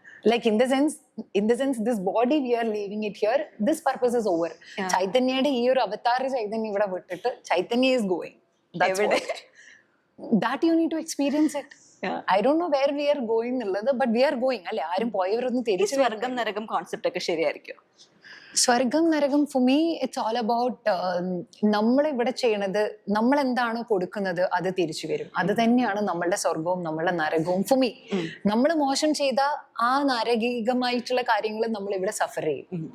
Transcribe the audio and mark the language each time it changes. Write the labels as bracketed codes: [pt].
[en] Like in the sense this body we are leaving it here, this purpose is over. [ml] ചൈതന്യയുടെ ഈ ഒരു അവതാര ചൈതന്യം ഇവിടെ വിട്ടിട്ട് ചൈതന്യ [en] is going. That's [ml] എവിടെ? [en] what. That you need to experience it. I don't know where we are going [ml] എന്നുള്ളത്, [en] but we are going. [ml] അല്ലെ, ആരും പോയവരൊന്നും ഈ തിരിച്ചു സ്വർഗം നരകം കോൺസെപ്റ്റ് ഒക്കെ ശരിയായിരിക്കും? സ്വർഗം നരകം [en] for me it's all about [ml] നമ്മൾ ഇവിടെ ചെയ്യണത്, നമ്മൾ എന്താണോ കൊടുക്കുന്നത് അത് തിരിച്ചു വരും. അത് തന്നെയാണ് നമ്മളുടെ സ്വർഗവും നമ്മളുടെ നരകവും [en] For me. [ml] നമ്മൾ മോശം ചെയ്ത ആ നരകീകമായിട്ടുള്ള കാര്യങ്ങൾ നമ്മൾ ഇവിടെ സഫർ ചെയ്യും.